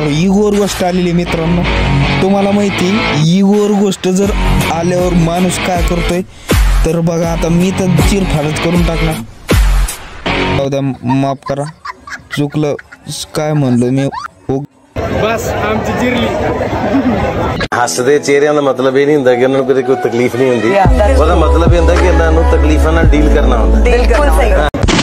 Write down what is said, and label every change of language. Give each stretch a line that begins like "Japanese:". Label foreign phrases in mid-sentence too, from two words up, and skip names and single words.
Marathi: इगोर गोष्ट आलेली मित्रांनो, तुम्हाला माहिती इगोर गोष्ट जर आल्यावर माणूस काय करतोय तर बघा। आता मी तर चिरफाडच करून टाकणार। माफ करा, चुकलं, काय म्हणलो मी। बस आमची जिरली।
Punjabi: हसदे चेहरिਆਂ ਦਾ ਮਤਲਬ ਇਹ ਨਹੀਂ ਹੁੰਦਾ ਕਿ ਉਹਨਾਂ ਨੂੰ ਕੋਈ ਤਕਲੀਫ ਨਹੀਂ ਹੁੰਦੀ। ਉਹਦਾ ਮਤਲਬ ਇਹ ਹੁੰਦਾ ਕਿ ਇਹਨਾਂ ਨੂੰ ਤਕਲੀਫਾਂ ਨਾਲ ਡੀਲ ਕਰਨਾ ਹੁੰਦਾ। ਬਿਲਕੁਲ ਸਹੀ।